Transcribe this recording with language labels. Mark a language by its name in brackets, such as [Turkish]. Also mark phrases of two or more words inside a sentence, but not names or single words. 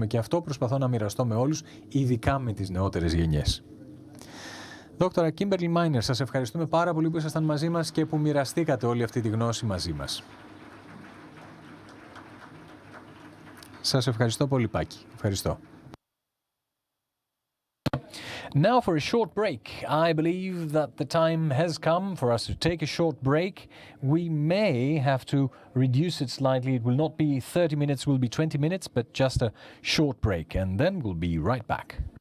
[Greek] Και αυτό προσπαθώ να μοιραστώ με όλους, ειδικά με τις νεότερες γενιές. Δόκτωρα Κίμπερλι Μάινερ, σας ευχαριστούμε πάρα πολύ που ήσασταν μαζί μας και που μοιραστήκατε όλη αυτή τη γνώση μαζί μας. Σας ευχαριστώ πολύ, Πάκη. Ευχαριστώ. [English] Now for a short break. I believe that the time has come for us to take a short break. We may have to reduce it slightly. It will not be 30 minutes, it will be 20 minutes, but just a short break, and then we'll be right back.